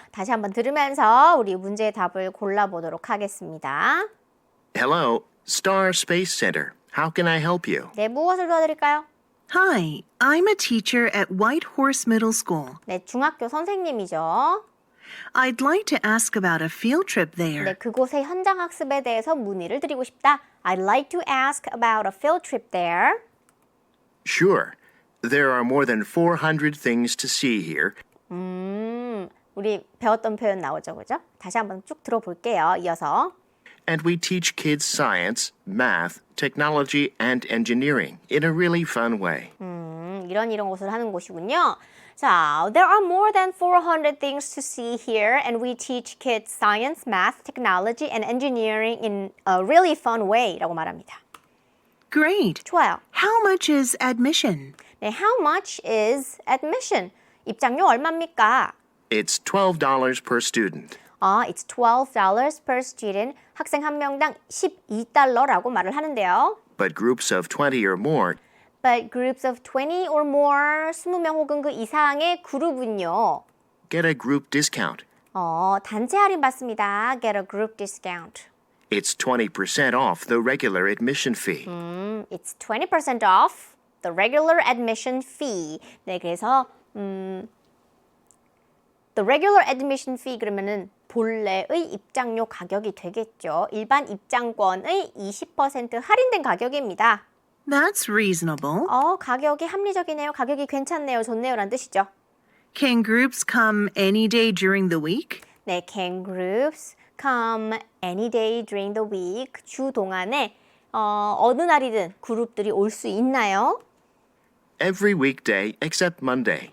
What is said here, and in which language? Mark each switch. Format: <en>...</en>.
<ko>다시 한번 들으면서 우리 문제의 답을 골라보도록 하겠습니다.</ko> <en>Hello, Star Space Center. How can I help you?</en> <ko>네, 무엇을 도와드릴까요?</ko> <en>Hi, I'm a teacher at White Horse Middle School.</en> <ko>네, 중학교 선생님이죠.</ko> <en>I'd like to ask about a field trip there.</en> <ko>네, 그곳의 현장 학습에 대해서 문의를 드리고 싶다.</ko> <en>I'd like to ask about a field trip there. Sure. There are more than 400 things to see here.</en> <ko>우리 배웠던 표현 나오죠, 그죠? 다시 한번 쭉 들어볼게요. 이어서.</ko> <en>And we teach kids science, math, technology, and engineering in a really fun way.</en> <ko>이런 것을 하는 곳이군요.</ko> <en>자, there are more than 400 things to see here, and we teach kids science, math, technology, and engineering in a really fun way</en> <ko>라고 말합니다.</ko> <en>Great.</en> <ko>좋아요.</ko> <en>How much is admission? 네, how much is admission?</en> <ko>입장료 얼마입니까?</ko> <en>It's $12 per student. It's $12 per student.</en> <ko>학생 한 명당 $12라고 말을 하는데요.</ko> <en>But groups of 20 or more But groups of 20 or more,</en> <ko>20명 혹은 그 이상의 그룹은요.</ko> <en>get a group discount.</en> <ko>단체 할인 받습니다.</ko> <en>Get a group discount. It's 20% off the regular admission fee. It's 20% off the regular admission fee.</en> <ko>네, 그래서</ko> <en>the regular admission fee</en> <ko>그러면은 본래의 입장료 가격이 되겠죠. 일반 입장권의 20% 할인된 가격입니다.</ko> <en>That's reasonable.</en> <ko>가격이 합리적이네요. 가격이 괜찮네요. 좋네요. 라는 뜻이죠.</ko> <en>Can groups come any day during the week? 네, can groups come any day during the week?</en> <ko>주 동안에 어느 날이든 그룹들이 올 수 있나요?</ko> <en>Every weekday except Monday.</en>